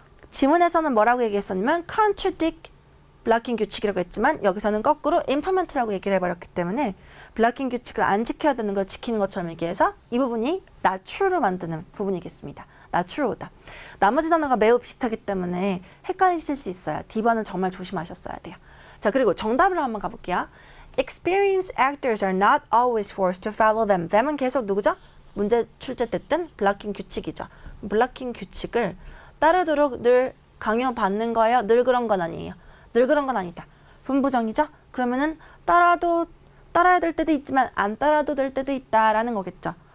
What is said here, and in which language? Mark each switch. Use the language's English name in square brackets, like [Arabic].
[Korean] 지문에서는 뭐라고 얘기했었냐면 contradict 블락킹 규칙이라고 했지만 여기서는 거꾸로 implement라고 얘기를 해버렸기 때문에 블락킹 규칙을 안 지켜야 되는 걸 지키는 것처럼 얘기해서 이 부분이 [English] not true [Korean] 로 만드는 부분이겠습니다. [English] not true다. [Korean] 나머지 단어가 매우 비슷하기 때문에 헷갈리실 수 있어요. D번은 정말 조심하셨어야 돼요. 자, 그리고 정답으로 한번 가볼게요. [English] Experienced actors are not always forced to follow them. [Korean] them은 계속 누구죠? 문제 출제됐던 블락킹 규칙이죠. 블락킹 규칙을 따르도록 늘 강요받는 거예요. 늘 그런 건 아니에요. 늘 그런 건 아니다. 분부정이죠? 그러면은 따라야 될 때도 있지만 안 따라도 될 때도 있다라는 거겠죠.